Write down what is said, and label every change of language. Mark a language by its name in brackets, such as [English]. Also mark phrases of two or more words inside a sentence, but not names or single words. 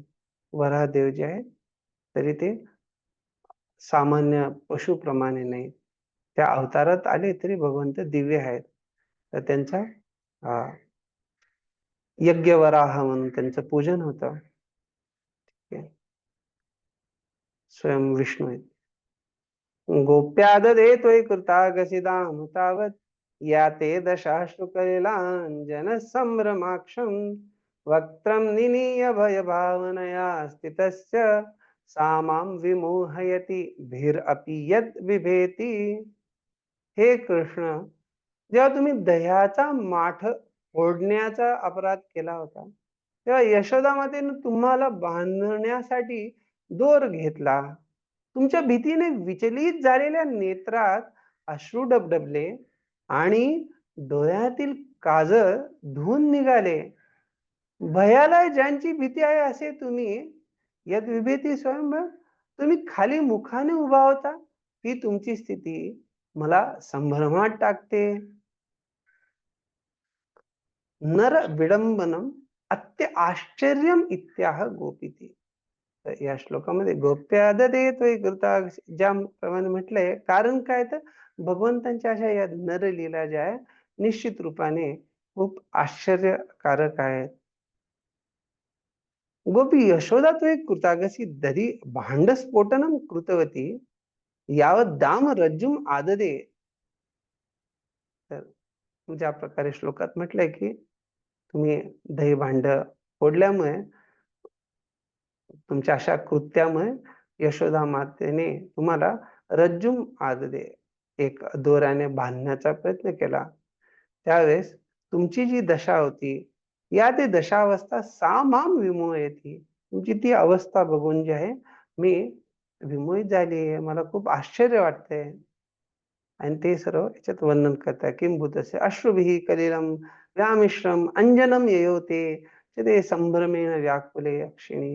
[Marathi] वराहदेव जे आहे तरी ते सामान्य पशुप्रमाणे नाही. त्या अवतारात आले तरी भगवंत दिव्य आहेत. तर त्यांचा यज्ञ वराह म्हणून त्यांचं पूजन होतं. स्वयं विष्णू आहेत. [Sanskrit] गोप्या ददे त्वयि कृतागसिदां तावत् या ते दशाश्रु कलिलांजन संभ्रमाक्षं वक्त्रं निनीय भय भावनया स्थितस्य सा मां विमोहयति भिरअपि यद् बिभेति. [Marathi] हे कृष्ण, जेव्हा तुम्ही दह्याचा माठ फोडण्याचा अपराध केला होता तेव्हा यशोदा मातेने तुम्हाला बांधण्यासाठी दोर घेतला. तुमच्या भीतीने विचलित झालेल्या नेत्रात अश्रू डबडबले आणि डोळ्यातील काजळ धुवून निघाले. भयाला ज्यांची भीती आहे असे तुम्ही [Sanskrit] यद विभेती स्वयंभर, [Marathi] तुम्ही खाली मुखाने उभा होता. ही तुमची स्थिती मला संभ्रमात टाकते. [Sanskrit] नर विडंबनम अत्य आश्चर्यम इत्याह गोपिती. [Marathi] तर या श्लोकामध्ये [Sanskrit] गोप्या ददे त्वयि कृता [Marathi] ज्याप्रमाणे म्हटलंय, कारण काय तर भगवंतांच्या अशा या नरलीला ज्या आहे निश्चित रूपाने खूप आश्चर्यकारक आहेत. [Sanskrit] गोपी यशोदा त्वयि कृतागसी दरी भांडस्फोटनम कृतवती यावत दाम रज्जुम आददे. [Marathi] तर ज्या प्रकारे श्लोकात म्हटलंय की तुम्ही दही भांड फोडल्यामुळे, तुमच्या अशा कृत्यामुळे यशोदा मातेने तुम्हाला [Sanskrit] रज्जुम आददे, [Marathi] एक दोऱ्याने बांधण्याचा प्रयत्न केला. त्यावेळेस तुमची जी दशा होती [Sanskrit] या ते दशावस्था सा माम विमोहयति. [Marathi] तुमची ती अवस्था बघून जी आहे मी विमोहित झाली आहे. मला खूप आश्चर्य वाटतंय. आणि ते सर्व याच्यात वर्णन करतात. [Sanskrit] किंभूतस्य अश्रुभिः कलिलं व्यामिश्रम अंजनम ययोते ते संभ्रमेण व्याकुले अक्षिणी.